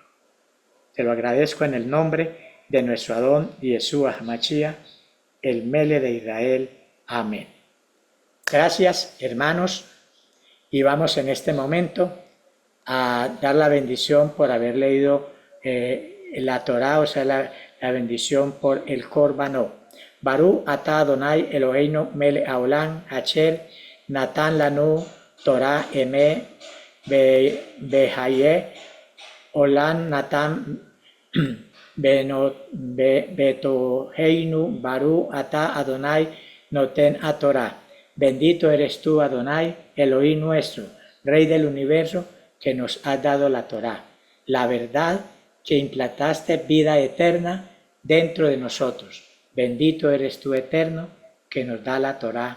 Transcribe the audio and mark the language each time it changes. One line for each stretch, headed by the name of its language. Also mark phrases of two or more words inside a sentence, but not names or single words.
Spanish: Te lo agradezco en el nombre de nuestro Adón Yeshua HaMashiach, el Mele de Israel. Amén. Gracias, hermanos, y vamos en este momento a dar la bendición por haber leído la Torá, o sea, la bendición por el Corbanó.
Hebrew: ברוך אתה אדני אלוהינו מלך העולם אשר נתן לנו תורת אמת וחיי עולם נטע בתוכנו ברוך אתה אדני נותן התורה.
Spanish: Bendito eres tú, Adonai, Elohim nuestro, Rey del universo, que nos has dado la Torá, la verdad que implantaste vida eterna dentro de nosotros. Bendito eres tú, Eterno, que nos da la Torá.